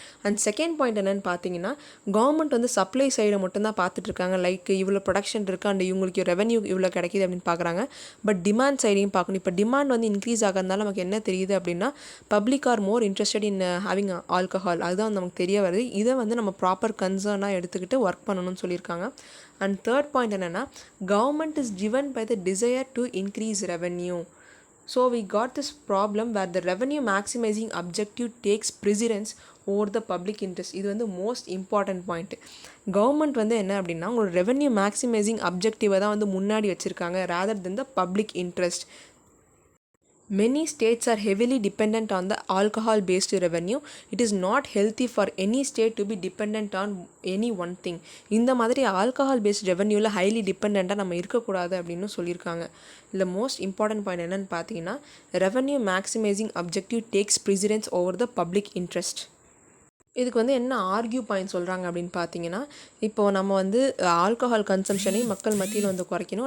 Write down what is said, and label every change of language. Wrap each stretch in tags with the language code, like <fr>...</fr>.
<ta>And second point என்னென்னு பார்த்தீங்கன்னா government வந்து சப்ளை சைடை மட்டும்தான் பார்த்துட்ருக்காங்க. லைக் இவ்வளோ ப்ரொடக்ஷன் இருக்குது அண்ட் இவங்களுக்கு ரெவன்யூ இவ்வளோ கிடைக்கிது அப்படின்னு பார்க்குறாங்க. பட் டிமாண்ட் சைடையும் பார்க்கணும். இப்போ டிமாண்ட் வந்து இன்க்ரீஸ் ஆகிறதுனால நமக்கு என்ன தெரியுது அப்படின்னா</ta> <en>Public are more interested in having alcohol.</en> <ta>அதுதான் வந்து நமக்கு தெரிய வருது. இதை வந்து நம்ம ப்ராப்பர் கன்சர்னாக எடுத்துக்கிட்டு ஒர்க் பண்ணணும்னு சொல்லியிருக்காங்க.</ta> <en>and third point</en> <ta>என்னென்னா</ta> <en>Government is driven by the desire to increase revenue. So we got this problem where the revenue maximizing objective takes precedence over the public interest.</en> <ta>இது வந்து மோஸ்ட் இம்பார்ட்டன்ட் பாயிண்ட். கவர்மெண்ட் வந்து என்ன அப்படின்னா உங்களோட revenue maximising அப்ஜெக்டிவை தான் வந்து முன்னாடி வச்சுருக்காங்க</ta> <en>rather than the public interest. Many states are heavily dependent on the alcohol-based revenue. It is not healthy for any state to be dependent on any one thing.</en> <ta>இந்த மாதிரி alcohol-based revenueல highly dependent-ஆக நம்ம இருக்கக்கூடாது அப்படின்னு சொல்லியிருக்காங்க.</ta> <en>இல்லை most important point</en> <ta>என்னென்னு பார்த்தீங்கன்னா</ta> <en>Revenue maximising objective takes precedence over the public interest.</en> <ta>இதுக்கு வந்து என்ன ஆர்கியூ பாயிண்ட் சொல்கிறாங்க அப்படின்னு பார்த்தீங்கன்னா இப்போது நம்ம வந்து ஆல்கஹால் கன்சம்ஷனையும் மக்கள் மத்தியில் வந்து குறைக்கணும்.</ta>